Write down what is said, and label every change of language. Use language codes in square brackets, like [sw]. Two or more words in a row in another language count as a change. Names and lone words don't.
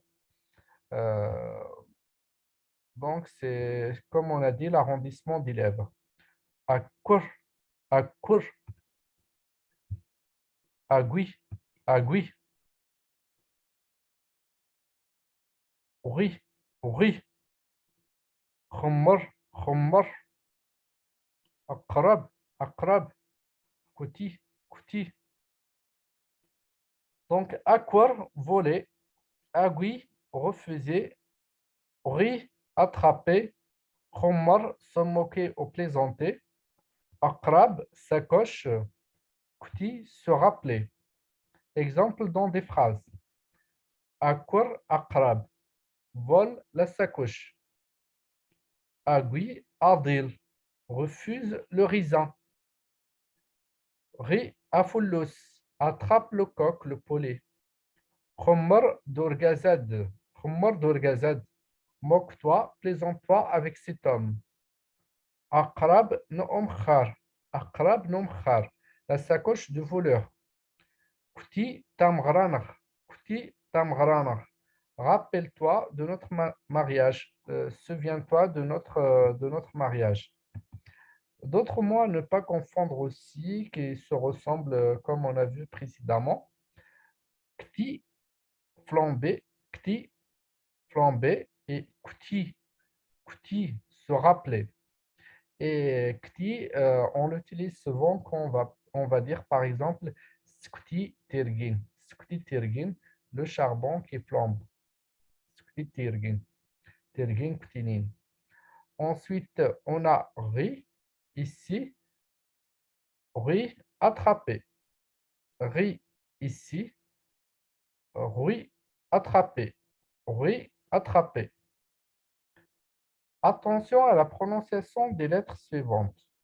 [fr] Euh, donc, c'est comme on a dit, l'arrondissement des lèvres. [kab] Akur, akur, agui, agui, oui, oui, khumr, khumr, aqrab, aqrab, kouti, kouti. [fr] Donc, aquar, voler, agui, refuser, oui, attraper, khumr, se moquer ou plaisanter, aqrab, sacoche, kouti, se rappeler. Exemple dans des phrases. [kab] Akur akrab, [fr] vole la sacoche. [kab] Agui adil, [fr] refuse le raisin. [kab] Ri afoullous, [fr] attrape le coq, le poulet. [kab] Khomar d'orgazad, khomar d'orgazad, [fr] moque-toi, plaisante-toi avec cet homme. [kab] Aqrab noum khar, aqrab noum khar, [fr] la sacoche du voleur. [kab] Kuti tamgranach, kuti tamgranach. [fr] Rappelle-toi de notre mariage, souviens-toi de notre mariage. D'autres mots à ne pas confondre aussi, qui se ressemblent comme on a vu précédemment. Kti, flambé, kti, flambé et kuti, kuti, se rappeler. Et kti, on l'utilise souvent quand on va dire par exemple [kab] skti tirgin, [fr] le charbon qui flambe. [kab] Skti tirgin, tirgin ktinin. [fr] Ensuite, on a ri, ici, ri, attrapé. Ri, ici, ri, attrapé. Ri, attrapé. Attention à la prononciation des lettres suivantes.